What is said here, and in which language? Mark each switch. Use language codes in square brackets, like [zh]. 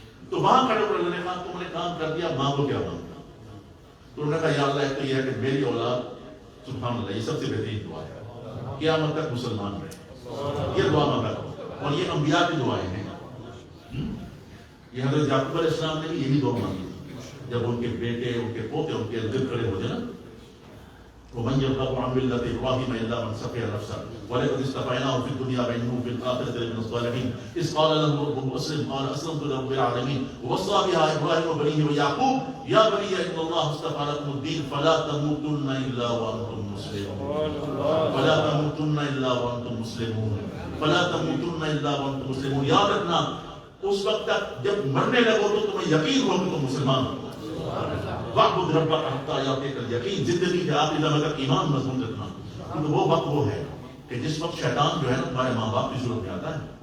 [ur] تو وہاں کھڑے ہو کر اللہ نے کہا تم نے کام کر دیا، مانگو کیا مانگو. تو انہوں نے کہا یا اللہ ایک تو یہ ہے کہ میری اولاد سبحان اللہ یہ سب سے بہترین دعا ہے، قیامت تک مسلمان رہے، یہ دعا مانگا کرو. اور یہ انبیاء کی دعائیں ہیں. یہ حضرت یعقوب علیہ السلام نے بھی یہی دعا مانگی جب ان کے بیٹے ان کے پوتے ان کے ارد کھڑے ہو جائے نا. [ar] ومن يرغب عن ملة إبراهيم إلا من سفه نفسه ولقد اصطفيناه في الدنيا وإنه في الآخرة لمن الصالحين إذ قال له ربه أسلم قال أسلمت لرب العالمين ووصى بها إبراهيم وبنيه ويعقوب يا بني إن الله اصطفى لكم الدين فلا تموتن إلا وأنتم مسلمون فلا تموتن إلا وأنتم مسلمون فلا تموتن إلا وأنتم مسلمون. [ur] یاد رکھنا اس وقت تک جب مرنے لگو تو تمہیں یقین ہو کہ تم مسلمان ہو. [ar] وعبد ربک حتی یاتیک الیقین، [ur] زندگی کے آخری لمحے تک ایمان مضبوط رکھنا. کیونکہ وہ وقت وہ ہے کہ جس وقت شیطان جو ہے نا تمہارے ماں باپ کی صورت میں آتا ہے.